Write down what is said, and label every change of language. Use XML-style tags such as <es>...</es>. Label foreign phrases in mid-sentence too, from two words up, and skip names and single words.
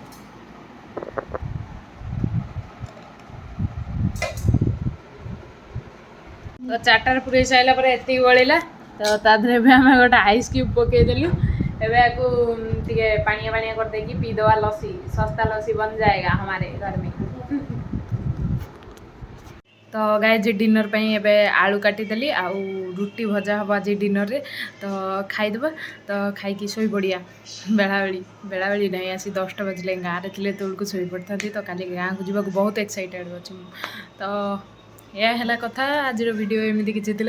<or>ତ 4টাରେ ପୁରେଇ ସାରିଲା ପରେ ଏତିକି ବଳିଲା ତ ତା ଦେହରେ ଏବେ ଆମେ ଗୋଟେ ଆଇସ୍ କ୍ୟୁବ୍ ପକେଇଦେଲୁ। ଏବେ ୟାକୁ ଟିକେ ପାଣିଆ ପାଣିଆ କରିଦେଇକି ପିଇଦେବା ଲସି ଶସ୍ତା ଲସି</or> <hi>बन जाएगा हमारे घर में।</hi> <or>ତ ଗାଇଜ ଡିନର୍ ପାଇଁ ଏବେ ଆଳୁ କାଟିଦେଲି ଆଉ ରୁଟି ଭଜା ହେବ ଆଜି ଡିନର୍ରେ ତ ଖାଇଦେବା। ତ ଖାଇକି ଶୋଇପଡ଼ିବା ବେଳାବେଳି ନାହିଁ ଆସି 10ଟା ବାଜିଲେ ଗାଁରେ ଥିଲେ ତେଳକୁ ଶୋଇପଡ଼ିଥାନ୍ତି। ତ କାଲି ଗାଁକୁ ଯିବାକୁ ବହୁତ ଏକ୍ସାଇଟେଡ଼୍ ଅଛି ମୁଁ। ତ ଏହା ହେଲା କଥା ଆଜିର ଭିଡ଼ିଓ ଏମିତି କିଛି ଥିଲା।</or>